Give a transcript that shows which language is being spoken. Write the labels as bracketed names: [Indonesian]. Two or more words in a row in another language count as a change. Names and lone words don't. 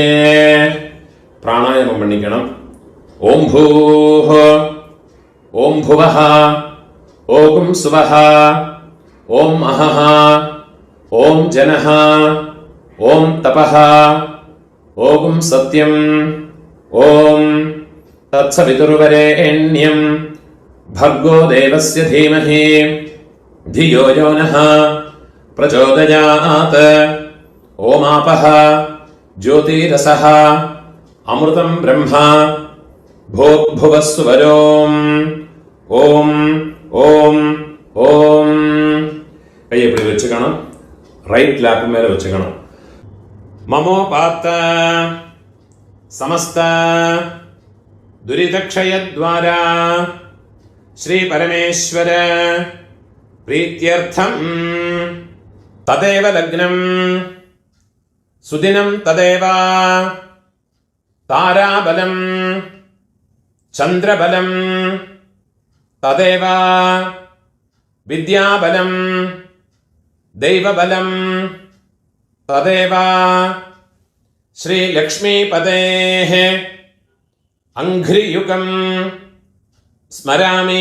[Tamil] பிராணாயாமம் பண்ணிக்கணும். [Sanskrit] ॐ भूः, ॐ भुवः, ॐ सुवः, ॐ अहः, ॐ जनः, ॐ तपः, ॐ सत्यम्, ॐ तत्सवितुर्वरेण्यम् भर्गो देवस्य धीमहि धियो यो नः प्रचोदयात्. ओमापः ज्योतिरसः अमृतं ब्रह्मा भूर्भुवस्सुवरोम्. ओम ओम ओम. [Tamil] கையை இப்படி வச்சுக்கணும். [English] right lap [Tamil] மேல வச்சுக்கணும். [Sanskrit] ममोपात्त समस्त दुरितक्षयद्वारा श्री परमेश्वर प्रीत्यर्थम तदेव लग्नं सुदिनं तदेव ताराबलं चंद्रबलं तदेव विद्याबलं दैवबलं तदेव श्री लक्ष्मीपतेः अंघ्रियुगं स्मरामि.